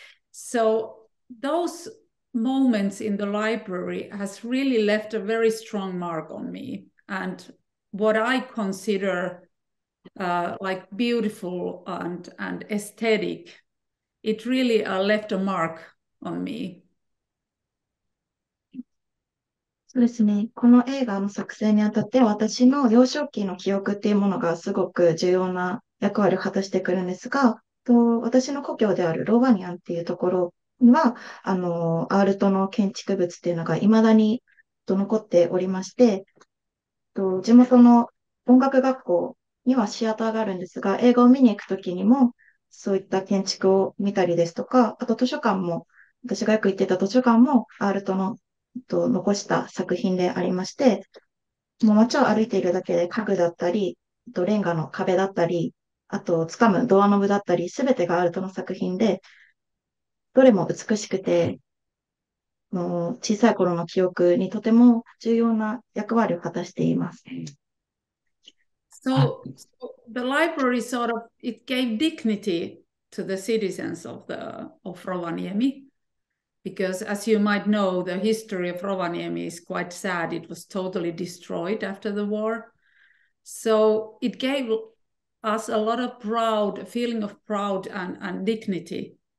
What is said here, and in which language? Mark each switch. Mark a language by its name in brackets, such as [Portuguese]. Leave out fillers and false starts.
[English] So those moments in the library has really left a very strong mark on me, and what I consider like beautiful and aesthetic, it really left a mark on me. [Japanese] そうですね。この映画の作成にあたって私の幼少期の記憶っていうものがすごく重要な役割を果たしてくるんですが、私の故郷であるローバニアンっていうところには、アールトの建築物っていうのが未だに残っておりまして、地元の音楽学校にはシアターがあるんですが、映画を見に行くときにもそういった建築を見たりですとか、あと図書館も、私がよく行ってた図書館もアールトの残した作品でありまして、もう街を歩いているだけで家具だったり、レンガの壁だったり、あと掴むドアノブだったり、すべてがアールトの作品で、どれも美しくて、もう小さい頃の記憶にとても重要な役割を果たしています。 [English] So the library sort of, it gave dignity to the citizens of Rovaniemi. Because as you might know, the history of Rovaniemi is quite sad. It was totally destroyed after the war. So it gave us a lot of pride, a feeling of pride and dignity.